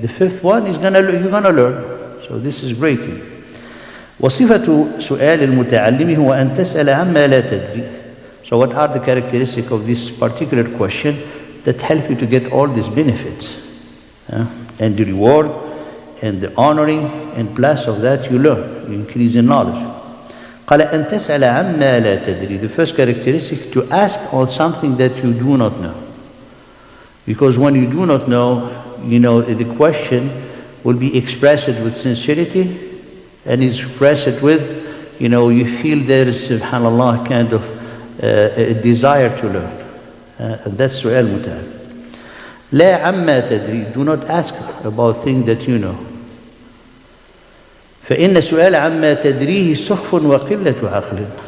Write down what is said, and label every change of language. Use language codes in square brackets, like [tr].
[en] The fifth one is you're gonna learn. So this is great. [ar] وصفة سؤال المتعلم هو أن تسأل عما لا تدري. [en] So what are the characteristics of this particular question that help you to get all these benefits? And the reward and the honoring, and plus of that you learn, you increase in knowledge. [ar] قال أن تسأل عما لا تدري. [en] The first characteristic, to ask on something that you do not know. Because when you do not know, the question will be expressed with sincerity, and is expressed with, you feel there is, subhanAllah, kind of a desire to learn. And that's su'al muta'al. [ar] لا عما تدري. [en] Do not ask about things that you know. [ar] فإن سؤال عما تدريه سخف وقلة عقل.